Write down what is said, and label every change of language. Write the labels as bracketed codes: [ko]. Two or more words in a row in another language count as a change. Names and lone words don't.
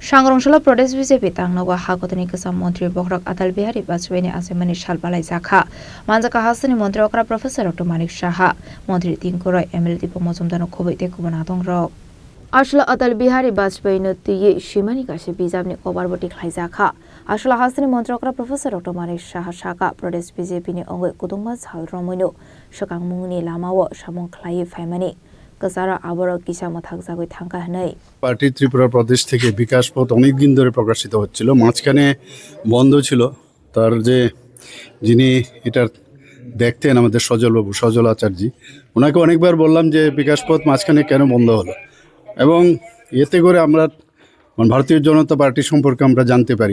[trp] सांग्रांशाला प्रदेश बीजेपी तांगनवा हागतनि गोजाम मन्त्री बखरक अटल बिहारी वाजपेयीनि आसामनि सालबालाय जाखा मानजाका हासनि मन्त्री अकरा प्रोफेसर डॉ मानिक साहा मन्त्री तिंकुराय एमएलए दीप मजुमदार खबैते कुबना दंग्रक आसला अटल बिहारी वाजपेयीनो तिये सीमानि गासे बिजाबनि कभारबो दिख्लायजाखा आसला हासनि मन्त्री अकरा प्रोफेसर डॉ मानिक साहा साका प्रदेश बीजेपीनि अंगै कुदुंबा झालरमैनो सकांमुंनि लामाव सामुं ख्लायै फायमानि गजारा आबरो किसा मथाक जागै थांका हनै [bn] পার্টি ত্রিপুরা প্রদেশ থেকে বিকাশ পথ অনেক দিন ধরে প্রকাশিত হচ্ছিল, মাঝখানে বন্ধ ছিল। তার যে যিনি এটা দেখতেন আমাদের সজল আচার্যজি, ওনাকে অনেকবার বললাম যে বিকাশ পথ মাঝখানে কেন বন্ধ হলো, এবং এতে করে আমরা ভারতীয় জনতা পার্টি সম্পর্কে আমরা জানতে পারি।